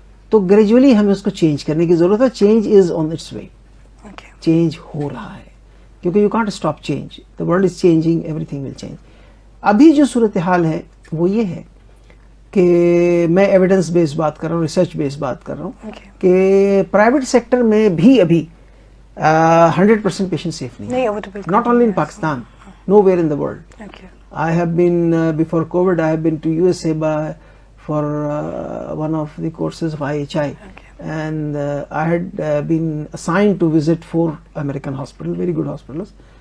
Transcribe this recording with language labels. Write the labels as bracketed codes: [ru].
[ur] تو گریجولی ہمیں اس کو چینج کرنے کی ضرورت ہے. [en] change is on its way, [ur] change ہو رہا ہے کیونکہ [en] You can't stop change, the world is changing, everything will change. [ur] ابھی جو صورتحال ہے وہ یہ ہے کہ میں ایویڈنس بیس بات کر رہا ہوں, ریسرچ بیس بات کر رہا ہوں کہ پرائیویٹ سیکٹر میں بھی ابھی 100% پیشنٹ سیف نہیں ہے. [en] Not only in Pakistan, nowhere in the world. I have been before COVID I have been to USA for one of the courses of IHI, and I had been assigned to visit 4 American hospitals, very good hospitals.